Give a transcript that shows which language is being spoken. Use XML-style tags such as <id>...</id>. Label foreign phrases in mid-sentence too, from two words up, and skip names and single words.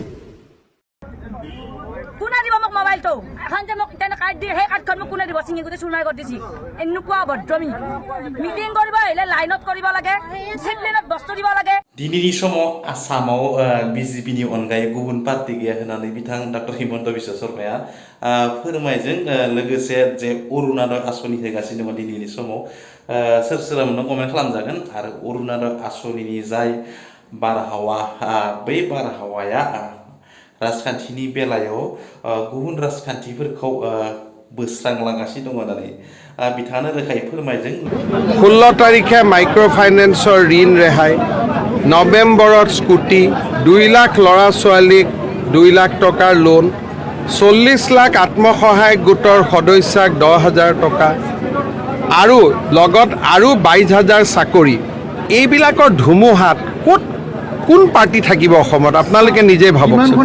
<as>মোক মোবাইলটো এখন যে মোক ইটানে কাৰ্ড দিয়ে সেই কাৰ্ডখন মোক কোনে দিব চিঙি গোটেই চুৰমাই কৰি দিছি এনেকুৱা ভদ্ৰমি মিটিং কৰিব আহিলে লাইনত কৰিব লাগে ডিচিপ্লিনত বস্তু দিব লাগে</as> <brx>दिनैनि समाव आसामाव बिजेपिनि अनगायै गुबुन पार्टी गैया होननानै बिथां डक्टर हिमन्त बिश्व शर्माया फोरमायदों लोगोसे जे अरुणोदय आसनि होगासिनो दङ दिनैनि समाव सोर सोरा मोननो कमेन्ट खालामजागोन आरो अरुणोदय आसनिनि जाय बारहावा बै बारहावाया राजखान्थिनि बेलायाव गुबुन राजखान्थिफोरखौ बोस्रांलांगासिनो दङ होननानै बिथाङानो रोखायै फोरमायदों</brx> <as>16 তাৰিখে মাইক্ৰ' ফাইনেন্সৰ ঋণ ৰেহাই নৱেম্বৰত স্কুটি 2 লাখ ল'ৰা ছোৱালীক 2 লাখ টকাৰ লোন 40 লাখ আত্মসহায়ক গোটৰ সদস্যাক 10,000 টকা আৰু লগত আৰু 22,000 চাকৰি এইবিলাকৰ ধুমুহাত ক'ত কোন পাৰ্টি থাকিব অসমত আপোনালোকে নিজে ভাবক</as>